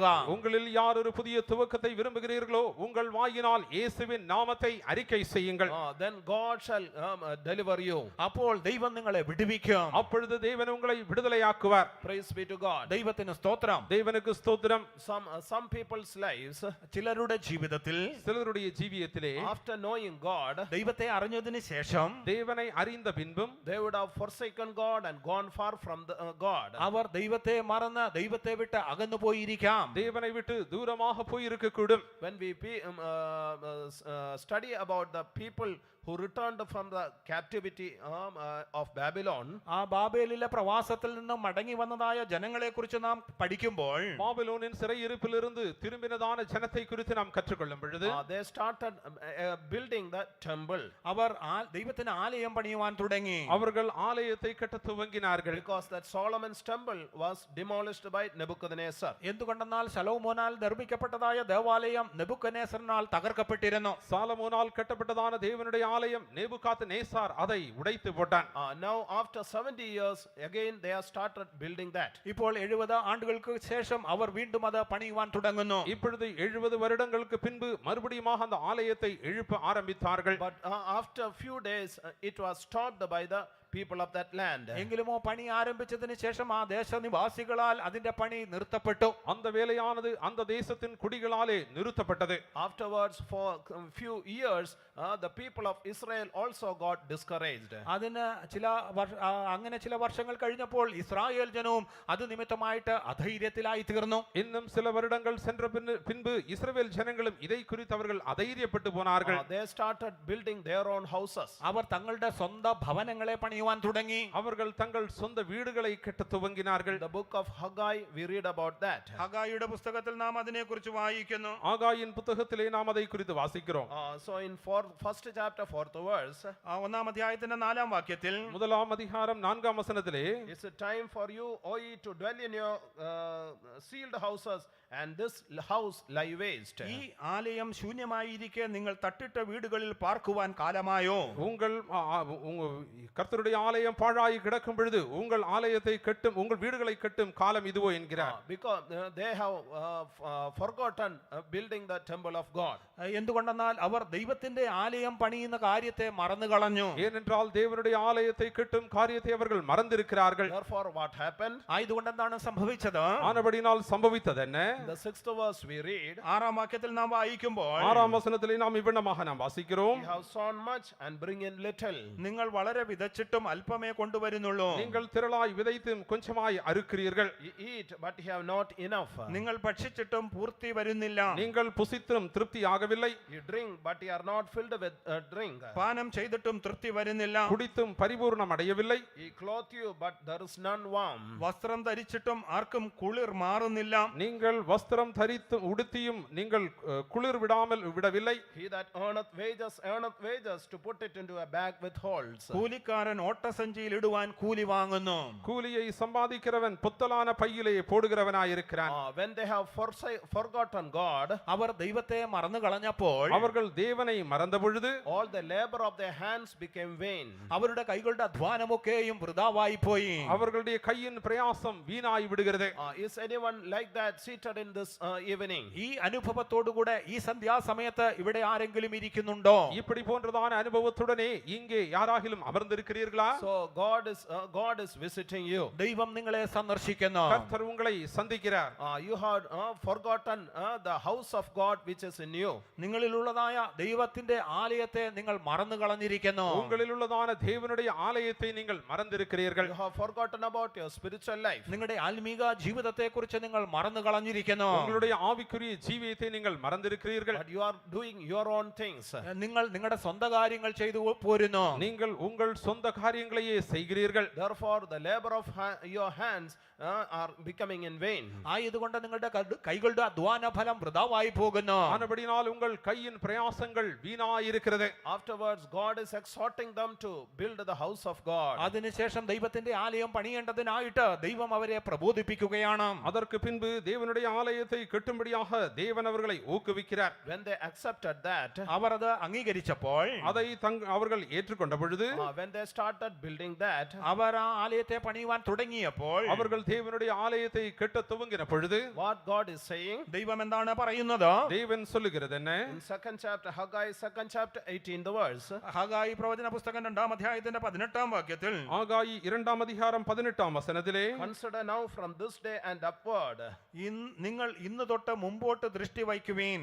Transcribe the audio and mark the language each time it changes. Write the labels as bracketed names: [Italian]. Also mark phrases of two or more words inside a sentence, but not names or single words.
[Tamil] உங்களில் யார் ஒரு புதிய துவக்கத்தை விரும்புகிறீர்களோ உங்கள் வாயினால் இயேசுவின் நாமத்தை அறிக்கை செய்யுங்கள். [English] Then God shall deliver you. [Malayalam] അപ്പോൾ ദൈവം നിങ്ങളെ വിടുവിക്കും. [Tamil] அப்பொழுது தேவன் உங்களை விடுதலையாக்குவார். [English] Praise be to God. [Malayalam] ദൈവത്തിന് സ്തോത്രം. [Tamil] தேவனுக்கு ஸ்தோத்திரம். [English] Some people's lives, [Malayalam] ചിലരുടെ ജീവിതത്തിൽ [Tamil] சிலருடைய ஜீவியத்திலே [English] after knowing God, [Malayalam] ദൈവത്തെ അറിഞ്ഞതിന് ശേഷം [Tamil] தேவனை அறிந்த பின்பும் [English] they would have forsaken God and gone far from God. [Malayalam] അവർ ദൈവത്തെ മറന്ന് ദൈവത്തെ വിട്ട് അകന്നു പോയിരിക്കാം. [Tamil] தேவனை விட்டு தூரமாக போயிருக்க கூடும். [English] When we study about the people who returned from the captivity of Babylon, [Malayalam] ആ ബാബേലിലെ പ്രവാസത്തിൽ നിന്നും മടങ്ങി വന്നതായ ജനങ്ങളെ കുറിച്ച് നാം പഠിക്കുമ്പോൾ, [Tamil] பாபிலோனின் சிறையிருப்பிலிருந்து திரும்பினதான ஜனத்தை குறித்து நாம் கற்றுக்கொள்ளும் பொழுது [English] they started building the temple. [Malayalam] അവർ ദൈവത്തിന് ആലയം പണിയുവാൻ തുടങ്ങി. [Tamil] அவர்கள் ஆலயத்தை கட்ட துவங்கினார்கள். [English] Because that Solomon's temple was demolished by Nebuchadnezzar. [Malayalam] എന്തുകൊണ്ടെന്നാൽ ശലോമോനാൽ നിർമ്മിക്കപ്പെട്ടതായ ദേവാലയം നെബൂഖദ്നേസറിനാൽ തകർക്കപ്പെട്ടിരുന്നു. [Tamil] சாலமோனால் கட்டப்பட்டதான தேவனுடைய ஆலயம் நேபுகாத்நேசார் அதை உடைத்து போட்டான். [English] Now after 70 years again they have started building that. [Malayalam] ഇപ്പോൾ 70 ആണ്ടുകൾക്ക് ശേഷം അവർ വീണ്ടും അത് പണിയുവാൻ തുടങ്ങുന്നു. [Tamil] இப்பொழுது 70 வருடங்களுக்கு பின்பு மறுபடியும் அந்த ஆலயத்தை எழுப்ப ஆரம்பித்தார்கள். [English] But after a few days it was stopped by the people of that land. [Malayalam] എങ്കിലുമോ പണി ആരംഭിച്ചതിന് ശേഷം ആ ദേശനിവാസികളാൽ അതിന്റെ പണി നിർത്തപ്പെട്ടു. [Tamil] அந்த வேலையானது அந்த தேசத்தின் குடிகளாலே நிறுத்தப்பட்டது. [English] Afterwards for a few years the people of Israel also got discouraged. [Malayalam] അതിന് അങ്ങനെ ചില വർഷങ്ങൾ കഴിഞ്ഞപ്പോൾ ഇസ്രായേൽ ജനവും അത് നിമിത്തമായിട്ട് അധൈര്യത്തിലായി തീർന്നു. [Tamil] இன்னும் சில வருடங்கள் சென்ற பின்பு இஸ்ரவேல் ஜனங்களும் இதை குறித்து அவர்கள் அதைரியப்பட்டு போனார்கள். [English] They started building their own houses. [Malayalam] അവർ തങ്ങളുടെ സ്വന്തം ഭവനങ്ങളെ പണിയുവാൻ തുടങ്ങി. [Tamil] அவர்கள் தங்கள் சொந்த வீடுகளை கட்டத் துவங்கினார்கள். [English] The book of Haggai, we read about that. [Malayalam] ഹഗായിയുടെ പുസ്തകത്തിൽ നാം അതിനെക്കുറിച്ച് വായിക്കുന്നു. [Tamil] ஆகாயின் புத்தகத்திலே நாம் அதை குறித்து வாசிக்கிறோம். [English] So in first chapter 4th verse, [Malayalam] ഒന്നാം അധ്യായത്തിന്റെ 4-ാം വാക്യത്തിൽ [Tamil] முதலாம் அதிகாரம் 4ஆம் வசனத்திலே, [English] it's a time for you, O ye, to dwell in your sealed houses, and this house lie waste. [Malayalam] ഈ ആലയം ശൂന്യമായിരിക്കെ നിങ്ങൾ തട്ടിട്ട വീടുകളിൽ പാർക്കുവാൻ കാലമായോ? [Tamil] உங்கள் கர்த்தருடைய ஆலயம் பாழாய் கிடக்கும் பொழுது உங்கள் ஆலயத்தை கட்டும், உங்கள் வீடுகளை கட்டும் காலம் இதுவோ என்கிறார். [English] Because they have forgotten building the temple of God. [Malayalam] എന്തുകൊണ്ടെന്നാൽ അവർ ദൈവത്തിന്റെ ആലയം പണിയുന്ന കാര്യത്തെ മറന്നു കളഞ്ഞു. [Tamil] ஏனென்றால் தேவனுடைய ஆலயத்தை கட்டும் காரியத்தை அவர்கள் மறந்திருக்கிறார்கள். [English] Therefore what happened? [Malayalam] ആയതുകൊണ്ട് എന്താണ് സംഭവിച്ചത്? [Tamil] ஆனபடினால் சம்பவித்தது என்ன? [English] The 6th verse we read, [Malayalam] 6-ാം വാക്യത്തിൽ നാം വായിക്കുമ്പോൾ [Tamil] 6ஆம் வசனத்திலே நாம் இவ்விதமாக நாம் வாசிக்கிறோம். [English] you have sown much and bring in little. [Malayalam] നിങ്ങൾ വളരെ വിതച്ചിട്ടും അല്പമേ കൊണ്ടുവരുന്നുള്ളൂ. [Tamil] நீங்கள் திரளாய் விதைத்தும் கொஞ்சமாய் அறுக்கிறீர்கள். [English] You eat but you have not enough. [Malayalam] നിങ്ങൾ ഭക്ഷിച്ചിട്ടും പൂർത്തി വരുന്നില്ല. [Tamil] நீங்கள் புசித்தும் திருப்தி ஆகவில்லை. [English] You drink but you are not filled with drink. [Malayalam] പാനം ചെയ്തിട്ടും തൃപ്തി വരുന്നില്ല. [Tamil] குடித்தும் பரிபூர்ணம் அடையவில்லை. [English] He clothe you but there is none warm. [Malayalam] വസ്ത്രം ധരിച്ചിട്ടും ആർക്കും കുളിർ മാറുന്നില്ല. [Tamil] நீங்கள் வஸ்திரம் தரித்தும் உடுத்தியும் நீங்கள் குளிர் விடவில்லை. [English] He that earneth wages to put it into a bag with holes. [Malayalam] കൂലിക്കാരൻ ഓട്ടസഞ്ചിയിൽ ഇടുവാൻ കൂലി വാങ്ങുന്നു. [Tamil] கூலியை சம்பாதிக்கிறவன் புத்தலான பையிலே போடுகிறவனாயிருக்கிறான். [English] When they have forgotten God, [Malayalam] അവർ ദൈവത്തെ മറന്നു കളഞ്ഞപ്പോൾ [Tamil] அவர்கள் தேவனை மறந்த பொழுது [English] all the labor of their hands became vain. [Malayalam] അവരുടെ കൈകളുടെ അധ്വാനമൊക്കെയും വൃഥാവായി പോയി. [Tamil] அவர்களுடைய கையின் பிரயாசம் வீணாய் விடுகிறது. [English] Is anyone like that seated in this evening? [Malayalam] ഈ അനുഭവത്തോടുകൂടെ ഈ സന്ധ്യാസമയത്ത് ഇവിടെ ആരെങ്കിലും ഇരിക്കുന്നുണ്ടോ? [Tamil] இப்படி போன்றதான அனுபவத்துடனே இங்கே யாராகிலும் அமர்ந்திருக்கிறீர்களா? [English] So God is visiting you. [Malayalam] ദൈവം നിങ്ങളെ സന്ദർശിക്കുന്നു. [Tamil] கர்த்தர் உங்களை சந்திக்கிறார். [English] You have forgotten the house of God which is in you. [Malayalam] നിങ്ങളിലുള്ളതായ ദൈവത്തിന്റെ ആലയത്തെ നിങ്ങൾ മറന്നു കളഞ്ഞിരിക്കുന്നു. [Tamil] உங்களில் உள்ளதான தேவனுடைய ஆலயத்தை நீங்கள் மறந்திருக்கிறீர்கள். [English] You have forgotten about your spiritual life. [Malayalam] നിങ്ങളുടെ ആത്മീക ജീവിതത്തെക്കുറിച്ച് നിങ്ങൾ മറന്നു കളഞ്ഞിരിക്കുന്നു. [Tamil] உங்களுடைய ஆவிக்குரிய ஜீவியத்தை நீங்கள் மறந்திருக்கிறீர்கள். [English] But you are doing your own things. [Malayalam] നിങ്ങൾ നിങ്ങളുടെ സ്വന്തം കാര്യങ്ങൾ ചെയ്തു പോരുന്നു. [Tamil] நீங்கள் உங்கள் சொந்த காரியங்களையே செய்கிறீர்கள். [English] Therefore the labor of your hands are becoming in vain. [Malayalam] ആയതുകൊണ്ട് നിങ്ങളുടെ കൈകളുടെ അധ്വാന ഫലം വൃഥാവായി പോകുന്നു. [Tamil] ஆனபடினால் உங்கள் கையின் பிரயாசங்கள் வீணாயிருக்கிறது. [English] Afterwards God is exhorting them to build the house of God. [Malayalam] അതിനുശേഷം ദൈവത്തിന്റെ ആലയം പണിയേണ്ടതിനായിട്ട് ദൈവം അവരെ പ്രബോധിപ്പിക്കുകയാണ്. [Tamil] அதற்கு பின்பு தேவனுடைய ஆலயத்தை கட்டும்படியாக தேவன் அவர்களை ஊக்குவிக்கிறார். [English] When they accepted that, [Malayalam] അവർ അത് അംഗീകരിച്ചപ്പോൾ [Tamil] அதை அவர்கள் ஏற்றுக்கொண்ட பொழுது [English] when they started building that, [Malayalam] അവർ ആ ആലയത്തെ പണിയുവാൻ തുടങ്ങിയപ്പോൾ [Tamil] அவர்கள் தேவனுடைய ஆலயத்தை கட்ட துவங்கின பொழுது [English] what God is saying, [Malayalam] ദൈവം എന്താണ് പറയുന്നത്? [Tamil] தேவன் சொல்லுகிறது என்ன? [English] in 2nd chapter Haggai 2nd chapter 18 the verse, [Malayalam] ഹഗായി പ്രവചന പുസ്തകം 2-ാം അധ്യായത്തിന്റെ 18-ാം വാക്യത്തിൽ [Tamil] ஆகாயி 2ஆம் அதிகாரம் 18ஆம் வசனத்திலே, [English] consider now from this day and upward. [Malayalam] നിങ്ങൾ ഇന്ന് തൊട്ട് മുമ്പോട്ട് ദൃഷ്ടി വയ്ക്കുവീൻ.